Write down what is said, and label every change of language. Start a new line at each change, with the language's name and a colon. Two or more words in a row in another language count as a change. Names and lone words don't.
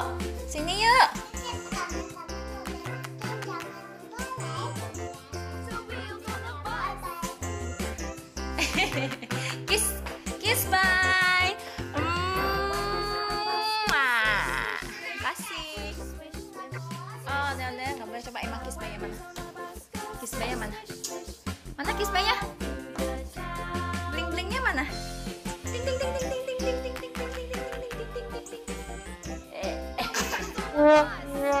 Indonesian: Sini yuk.
English: Kiss bye.
Indonesian: Kasih. Oh, nggak boleh. Coba Emma
English: kiss bye
Indonesian: mana?
English: Kiss bye
Indonesian: mana? Mana
English: kiss bye-nya?
Indonesian: Bling-blingnya mana? Ting ting ting ting ting ting ting ting ting ting ting ting ting ting ting ting.